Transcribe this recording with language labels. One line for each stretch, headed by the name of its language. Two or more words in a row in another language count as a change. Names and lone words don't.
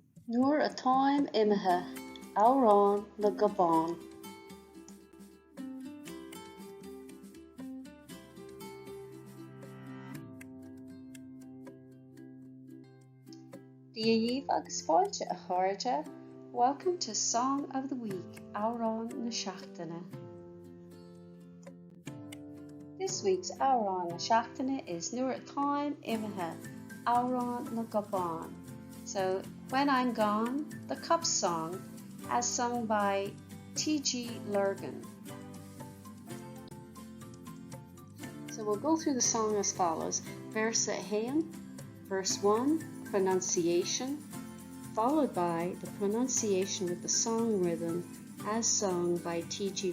Irish: Nuair Atáim Imithe, Amhrán na gCupán. Díomh agus fáilte a cháirde.
English: Welcome to Song of the Week,
Irish: Amhrán na Seachtaine.
English: This week's
Irish: Amhrán na Seachtaine
English: is Nuair Atáim Imithe, Amhrán na gCupán. So, When I'm Gone, the Cup Song, as sung by T.G. Lurgan. So we'll go through the song as follows. Verse 1, verse 1, pronunciation, followed by the pronunciation with the song rhythm as sung by T.G.